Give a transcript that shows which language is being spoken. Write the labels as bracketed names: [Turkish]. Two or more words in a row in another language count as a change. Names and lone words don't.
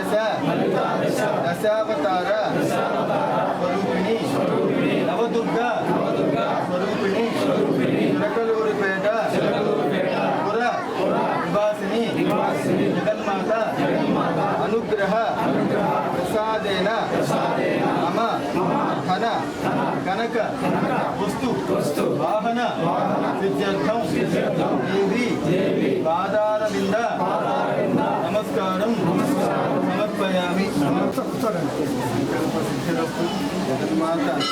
[Sanskrit] दशावतार स्वरूपिणी नवदुर्गा स्वरूपिणी चिलकलूरिपेट पुर निवासिनी जगन्माता अनुग्रह కనక వస్తు వాహన సిద్ధ్యర్థం దేవి పాదారవింద నమస్కారం సమర్పయామి. సిద్ధిరస్తు జగన్మాత.